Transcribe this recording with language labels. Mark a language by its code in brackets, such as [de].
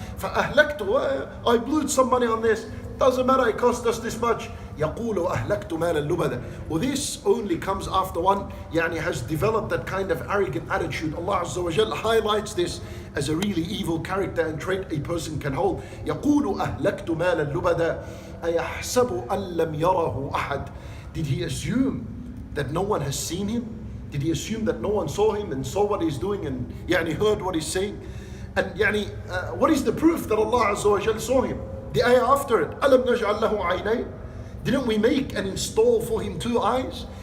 [ar] فَأَهْلَكْتُ, [en] I blew some money on this, doesn't matter, it cost us this much. [ar] يقول أهلكت مال اللبدا. [en] Well, this only comes after one has developed that kind of arrogant attitude. Allah Azza wa Jal highlights this as a really evil character and trait a person can hold. [ar] يقول أهلكت مال اللبدا أيحسب أن لم يره أحد. [en] Did he assume that no one has seen him? Did he assume that no one saw him and saw what he's doing and heard what he's saying? And what is the proof that Allah Azza wa Jal saw him? The ayah after it, [ar] ألم نجعل له عينين. [en] Didn't we make and install for him 2 eyes?